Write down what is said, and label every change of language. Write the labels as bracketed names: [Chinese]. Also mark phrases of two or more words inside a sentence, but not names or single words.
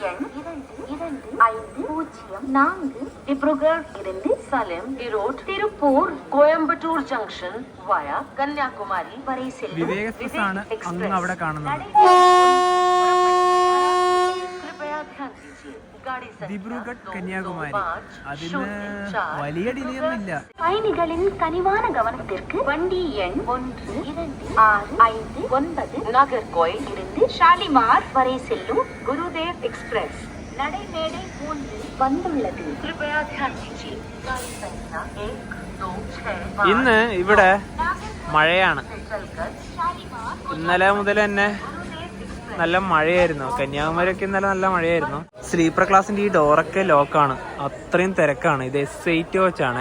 [Malayalam] വിവേക എക്സ്പ്രസ് ആണ് അങ്ങ് അവിടെ കാണുന്നത്. ദിബ്രുഗഡ് കന്യാകുമാരി. അതിന് വലിയ ഡിലേ ഒന്നുമില്ല. [Tamil] பயணிகளின் கனிவான கவனத்திற்கு வண்டி எண் 12659 நாகர்கோயில் இருந்து ஷாலிமார் வரை செல்லும் குருதேவ் எக்ஸ்பிரஸ் நடைமேடை 3 வந்துள்ளது. [Hindi] कृपया ध्यान दीजिए. [Malayalam] ഇന്ന് ഇവിടെ മഴയാണ്. ഇന്നലെ മുതൽ തന്നെ നല്ല മഴയായിരുന്നു. കന്യാകുമാരിയൊക്കെ ഇന്നലെ നല്ല മഴയായിരുന്നു. [English] sleeper class-ിന്റെ [Malayalam] ഈ ഡോറൊക്കെ ലോക്കാണ്. അത്രയും തിരക്കാണ്. ഇത് S8 കോച്ചാണ്.